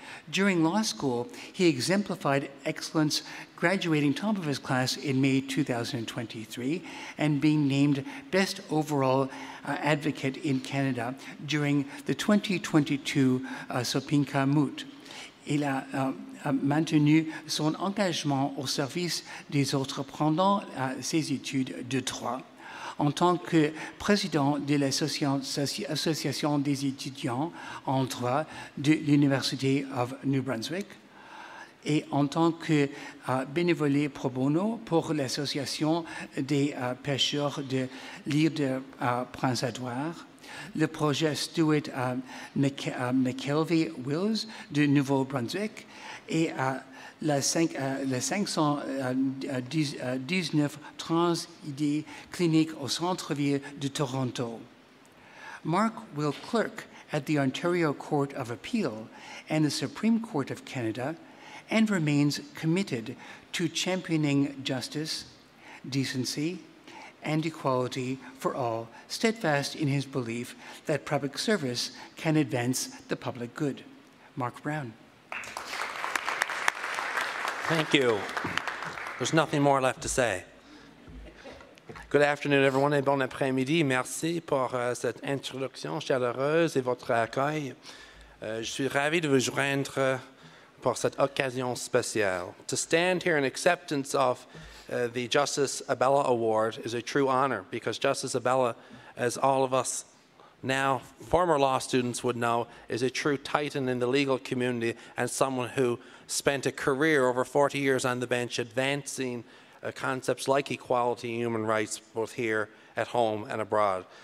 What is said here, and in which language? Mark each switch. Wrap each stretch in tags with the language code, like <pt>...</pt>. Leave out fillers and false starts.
<en>During law school, he exemplified excellence, graduating top of his class in May 2023 and being named Best Overall Advocate in Canada during the 2022 Sopinka Moot.</en> <fr>Il a maintenu son engagement au service des autres pendant ses études de droit. En tant que président de l'Association des étudiants en droit de l'Université of New Brunswick et en tant que bénévole pro bono pour l'Association des pêcheurs de l'île de Prince-Édouard, le projet Stuart McKelvey Wills de Nouveau-Brunswick et la 519 trans-idées cliniques au centre-ville de Toronto.</fr> <en>Mark will clerk at the Ontario Court of Appeal and the Supreme Court of Canada and remains committed to championing justice, decency, and equality for all, steadfast in his belief that public service can advance the public good. Mark Brown. Thank you. There's nothing more left to say. Good afternoon, everyone,</en> <fr>et bon après-midi. Merci pour cette introduction chaleureuse et votre accueil. Je suis ravi de vous joindre pour cette occasion spéciale.</fr> <en>To stand here in acceptance of the Justice Abella Award is a true honor, because Justice Abella, as all of us now former law students would know, is a true titan in the legal community and someone who spent a career over 40 years on the bench advancing concepts like equality and human rights, both here at home and abroad.</en>